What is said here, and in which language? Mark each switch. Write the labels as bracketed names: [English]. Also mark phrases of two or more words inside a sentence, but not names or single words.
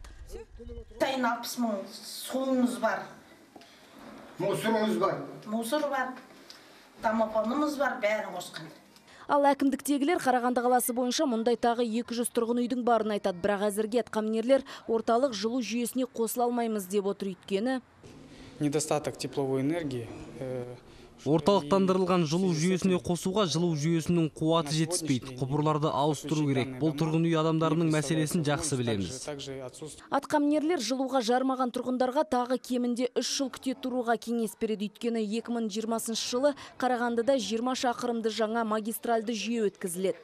[Kazakh] 60 мың суымыз бар. Мусорымыз бар. Мусор бар. Домофонымыз бар, бәрін қосқан. Ал әкімдіктегілер Қарағанды қаласы бойынша мұндай тағы 200 тұрғын үйдің барын айтады. Бірақ әзірге атқамінерлер орталық жылу жүйесіне қосыла алмаймыз деп отыр, өйткені [Russian] недостаток тепловой энергии. [Kazakh] Орталықтандырылған жылу жүйесіне қосуға жылу жүйесінің қуаты жетіспейді. Құбырларды ауыстыру керек. Бұл тұрғын үй адамдарының мәселесін жақсы білеміз. Атқамінерлер жылуға жармаған тұрғындарға тағы кемінде 3 жыл күте тұруға кеңес береді. Өйткені 2020 жылы Қарағандыда 20 шақырымды жаңа магистральды жүйе өткізіледі.